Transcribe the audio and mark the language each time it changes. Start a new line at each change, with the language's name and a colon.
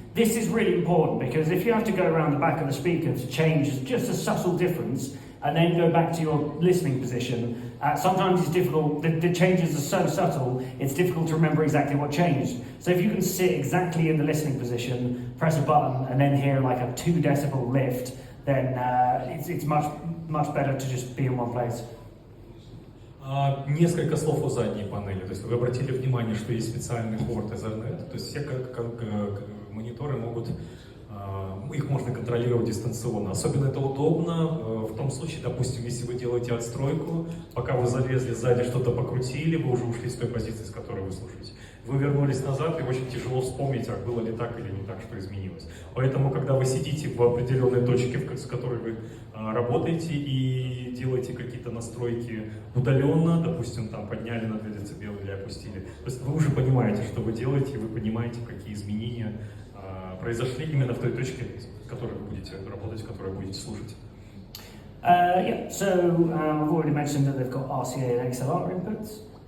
English: This is really important because if you have to go around the back of the speaker to change just a subtle difference and then go back to your listening position, sometimes it's difficult. The changes are so subtle, it's difficult to remember exactly what changed. So if you can sit exactly in the listening position, press a button, and then hear like a 2 decibel lift, then it's much better to just be in one place.
Russian: Несколько слов о задней панели. То есть вы обратили внимание, что есть специальный порт Ethernet, то есть все мониторы могут, их можно контролировать дистанционно. Особенно это удобно в том случае, допустим, если вы делаете отстройку, пока вы залезли сзади, что-то покрутили, вы уже ушли с той позиции, с которой вы слушаете. вы вернулись назад, и очень тяжело вспомнить, а было ли так или не так, что изменилось. Поэтому, когда вы сидите в определенной точке, с которой вы работаете, и делаете какие-то настройки удаленно, допустим, там подняли на 2 дБ или опустили, то есть вы уже понимаете, что вы делаете, и вы понимаете, какие изменения произошли именно в той точке, в которой вы будете работать, в которой будете слушать.
English: Yeah, so I've already mentioned that they've got RCA and XLR inputs.